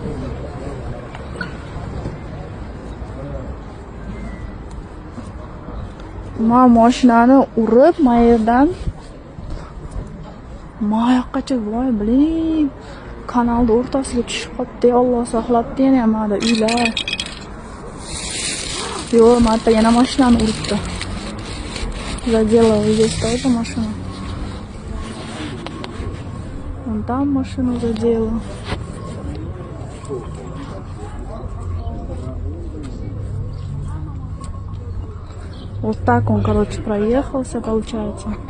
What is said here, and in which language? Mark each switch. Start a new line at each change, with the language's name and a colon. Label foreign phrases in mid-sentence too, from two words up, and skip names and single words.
Uzbek: Ma mashinani urib, mayerdan mayoqqacha voy biling. Kanalning o'rtasiga tushib qopti. Alloh saqlabdi, yana hamada uylar. Yo'q, marta yana mashinani uribdi.
Russian: Задела здесь тоже машину. Вон там машину задела. Вот так он, короче, проехался, получается.